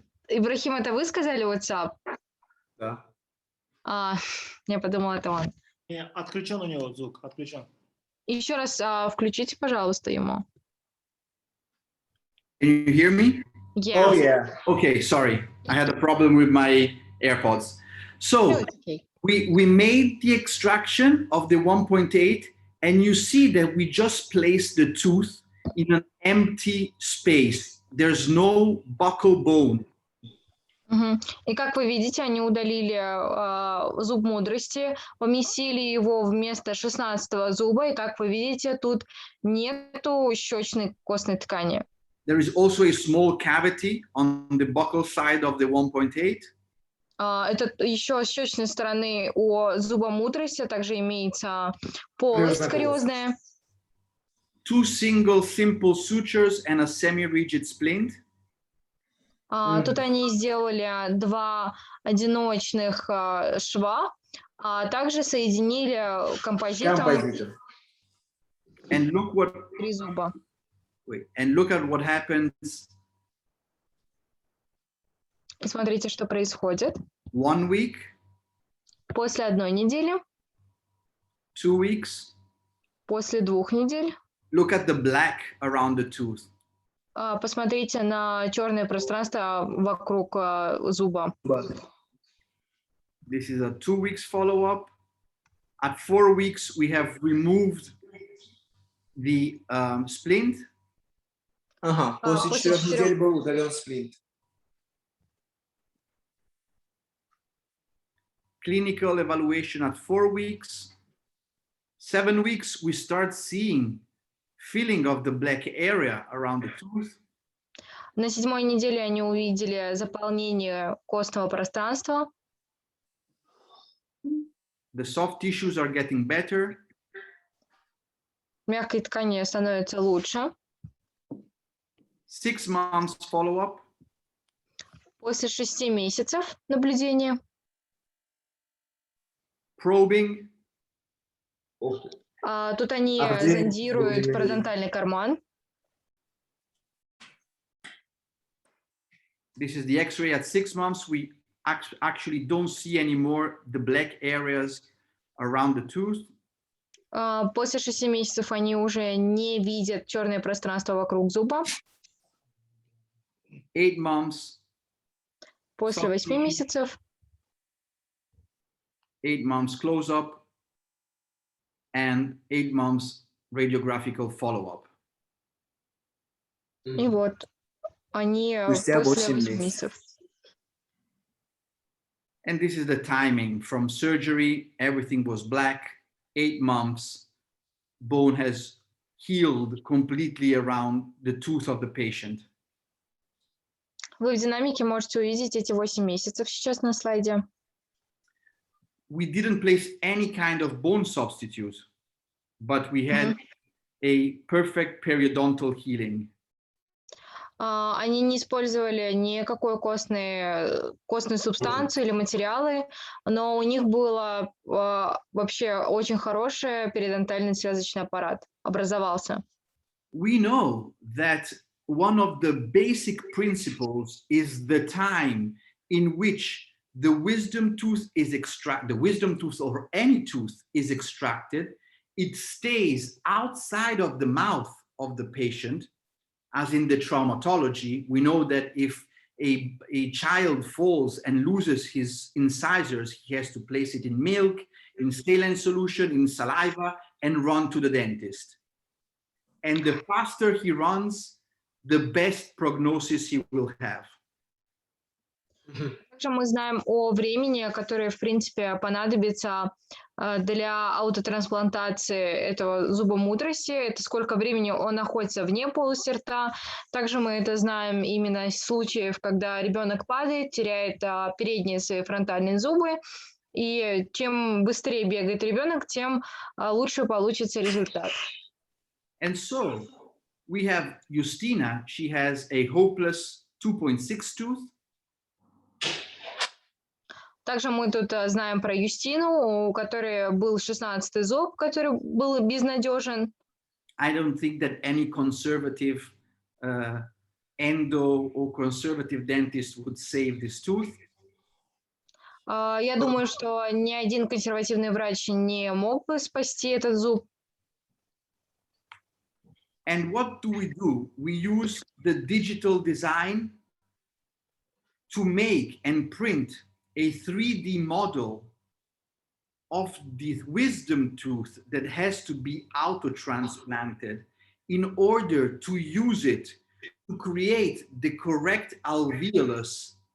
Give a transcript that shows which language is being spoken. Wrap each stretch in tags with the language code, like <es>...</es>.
<ru>Ибрахим, это вы сказали WhatsApp? Да. Я подумала, это он. Отключен у него звук, отключен. Еще раз включите, пожалуйста, ему.</ru> <en>Can you hear me? Yeah. Oh, yeah. Okay, sorry. I had a problem with my AirPods. So Okay. we made the extraction of the 1.8 and you see that we just placed the tooth in an empty space. There's no buccal bone.</en> <ru>И как вы видите, они удалили зуб мудрости, поместили его вместо 16-го зуба, и как вы видите, тут нету щечной костной ткани.</ru> <en>There is also a small cavity on the buccal side of the 1.8.</en> <ru>Это еще с щечной стороны у зуба мудрости также имеется полость кариозная.</ru> <en>2 single simple sutures and a semi-rigid splint.</en> <ru>Тут они сделали 2 одиночных шва, а также соединили композитом 3 зуба.</ru> <en>And look at what happens.</en> <ru>И смотрите, что происходит.</ru> <en>1 week.</en> <ru>После 1 недели.</ru> <en>2 weeks.</en> <ru>После 2 недель.</ru> <en>Look at the black around the tooth.</en> <ru>Посмотрите на черное пространство вокруг зуба.</ru> <en>This is a 2 weeks follow-up. At 4 weeks, we have removed the splint.</en> <ru>После 4 недель был удален сплинт.</ru> <en>Clinical evaluation at 4 weeks. 7 weeks, we start seeing filling of the black area around the tooth.</en> <ru>На 7-й неделе они увидели заполнение костного пространства.</ru> <en>The soft tissues are getting better.</en> <ru>Мягкой ткани становится лучше.</ru> <en>6 months follow-up.</en> <ru>После 6 месяцев наблюдения.</ru> <en>Probing.</en> <ru>Тут они зондируют пародонтальный карман.</ru> <en>This is the X-ray at 6 months. We actually don't see anymore the black areas around the tooth.</en> <ru>После 6 месяцев они уже не видят черное пространство вокруг зуба.</ru> <en>8 months.</en> <ru>После 8 месяцев</ru> <en>8 months close-up and 8 months radiographical follow-up.</en> <ru>и вот они Спустя после 8 8 месяцев.</ru> <en>And this is the timing from surgery. Everything was black. 8 months, bone has healed completely around the tooth of the patient.</en> <ru>Вы в динамике можете увидеть эти 8 месяцев сейчас на слайде.</ru> <en>We didn't place any kind of bone substitute, but we had a perfect periodontal healing.</en> <ru>Они не использовали никакой костной субстанции или материалы, но у них было вообще очень хороший периодонтальный связочный аппарат, образовался.</ru> <en>We know that one of the basic principles is the time in which the wisdom tooth is extracted, the wisdom tooth or any tooth is extracted. It stays outside of the mouth of the patient. As in the traumatology, we know that if a child falls and loses his incisors, he has to place it in milk, in saline solution, in saliva, and run to the dentist. And the faster he runs, the best prognosis he will have.</en> <ru>Также мы знаем о времени, которое, в принципе, понадобится для аутотрансплантации этого зуба мудрости. Это сколько времени он находится вне полости рта. Также мы это знаем именно из случаев, когда ребенок падает, теряет передние свои фронтальные зубы. И чем быстрее бегает ребенок, тем лучше получится результат.</ru> <en>And so we have Justina. She has a hopeless 2.6 tooth.</en> <ru>Также мы тут знаем про Юстину, у которой был 16-й зуб, который был безнадежен.</ru> <en>I don't think that any conservative endo or conservative dentist would save this tooth.</en> <ru>Я думаю, что ни один консервативный врач не мог бы спасти этот зуб.</ru> <en>And what do? We use the digital design to make and print a 3D model of the wisdom tooth that has to be auto-transplanted in order to use it to create the correct alveolus</en>